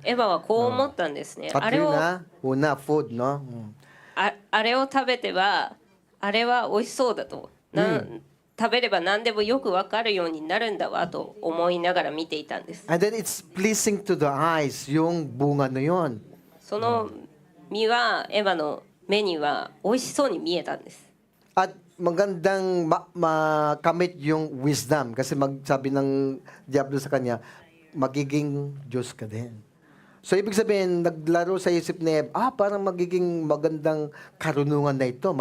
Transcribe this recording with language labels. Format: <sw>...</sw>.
<ja>エヴァはこう思ったんですね。あれを</ja> <tl>Una, food, no?</tl> <ja>あれを食べてはあれは美味しそうだと、食べれば何でもよく分かるようになるんだわと思いながら見ていたんです。</ja> <en>And then it's pleasing to the eyes,</en> <tl>yung bunga na yon.</tl> <ja>その実はエヴァの目には美味しそうに見えたんです。</ja> <tl>At magandang makamit yung wisdom kasi magsabi ng Diablo sa kanya, magiging Diyos ka din. So, ibig sabihin, naglaro sa isip ni Eva, parang magiging magandang karunungan na ito.</tl>